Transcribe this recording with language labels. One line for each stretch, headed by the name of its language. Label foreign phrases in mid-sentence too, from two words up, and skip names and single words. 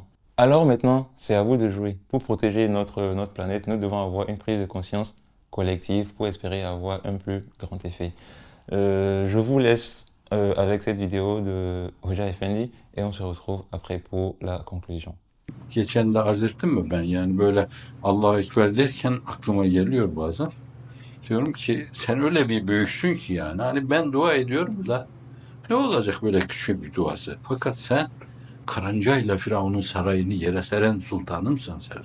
French: Alors maintenant, c'est à vous de jouer. Pour protéger notre planète, nous devons avoir une prise de conscience collective pour espérer avoir un plus grand effet. Je vous laisse avec cette vidéo de Hoca Efendi et on se retrouve après pour la conclusion.
Turkish: Geçen de arz ettim mi ben? Yani böyle
Arabic: الله أكبر
Turkish: derken aklıma geliyor bazen. Diyorum ki sen öyle bir büyüksün ki yani. Hani ben dua ediyorum da ne olacak böyle küçük bir duası? Fakat sen karıncayla Firavun'un sarayını yere seren sultanımsın sen.